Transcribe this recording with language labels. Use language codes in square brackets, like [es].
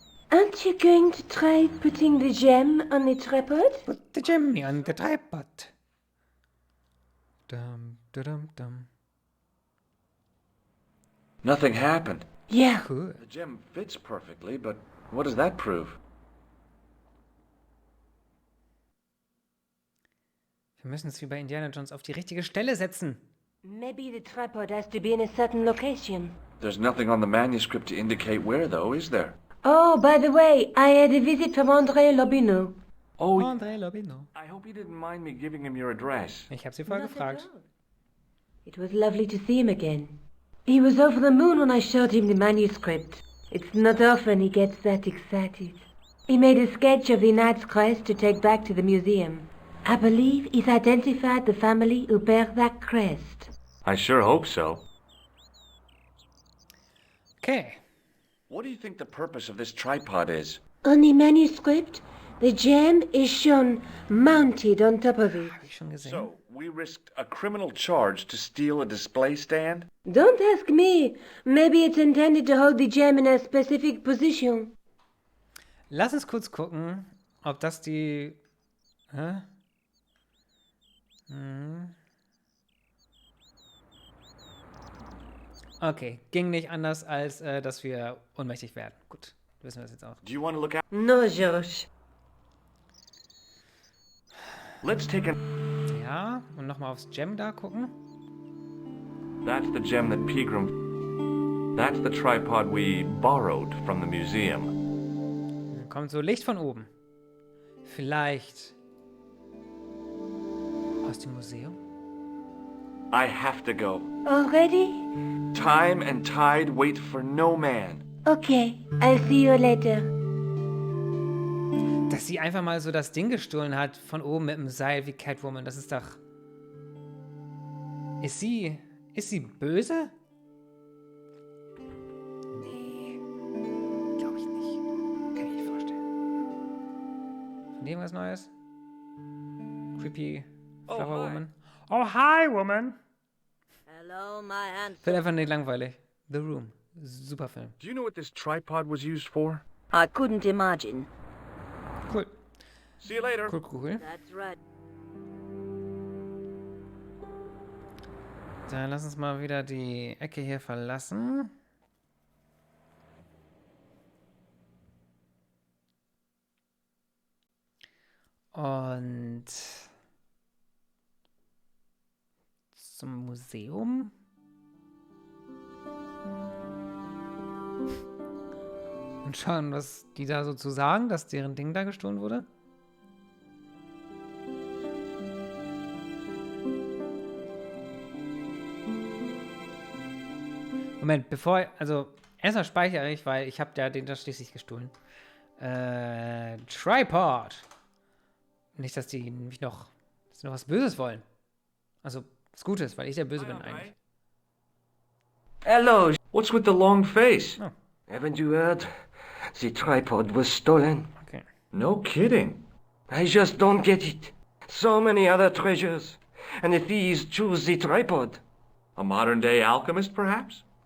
[en] Aren't you going to try putting the gem on the tripod? Put the gem on the tripod. Dum, dum, dum. Nothing happened. Yeah. Cool. The gem fits perfectly, but what does that prove? [de] Wir müssen es wie bei Indiana Jones auf die richtige Stelle setzen. [en] Maybe the tripod has to be in a certain location. There's nothing on the manuscript to indicate where, though, is there? Oh, by the way, I had a visit from André Lobineau. Oh, André Lobino. I hope you didn't mind me giving him your address. [de] Ich habe sie vorher gefragt. [en] It was lovely to see him again. He was over the moon when I showed him the manuscript. It's not often he gets that excited. He made a sketch of the Knight's crest to take back to the museum. I believe he's identified the family who bear that crest. I sure hope so. Okay. What do you think the purpose of this tripod is? On the manuscript, the gem is shown mounted on top of it. [de] Habe ich schon gesehen. [en] So, we risked a criminal charge to steal a display stand? Don't ask me. Maybe it's intended to hold the gem in a specific position. [de] Lass uns kurz gucken, ob das die... Hä? Okay, ging nicht anders, als dass wir ohnmächtig werden. Gut, wissen wir das jetzt auch. [en] Do you want to look at... No, Georges. Let's take a... [de] Ja, und nochmal aufs Gem da gucken. [en] That's the gem that Pegram... That's the tripod we borrowed from the museum. [de] Dann kommt so Licht von oben. Vielleicht aus dem Museum? [en] I have to go. Already? Time and tide wait for no man. Okay, I'll see you later. [de] Dass sie einfach mal so das Ding gestohlen hat, von oben mit dem Seil wie Catwoman, das ist doch... Ist sie böse? Nee, glaube ich nicht. Kann ich nicht vorstellen. Von dem was Neues? Creepy Flower Woman. [en] Oh, hi, Woman! Hello, my hand. [de] Wird einfach nicht langweilig. The Room. Super Film. [en] Do you know what this tripod was used for? I couldn't imagine. Cool. See you later. Cool. That's right. [de] Dann lass uns mal wieder die Ecke hier verlassen. Und zum Museum. Und schauen, was die da so zu sagen, dass deren Ding da gestohlen wurde. Moment, also erstmal speichere ich, weil ich habe ja den da schließlich gestohlen. Tripod. Nicht, dass die mich noch was Böses wollen. Also, was Gutes, weil ich der Böse bin eigentlich. [en] Hello, what's with the long face? Oh. Haven't you heard? The tripod was stolen. Okay. No kidding. I just don't get it. So many other treasures, and the thieves choose the tripod. A modern-day alchemist, perhaps?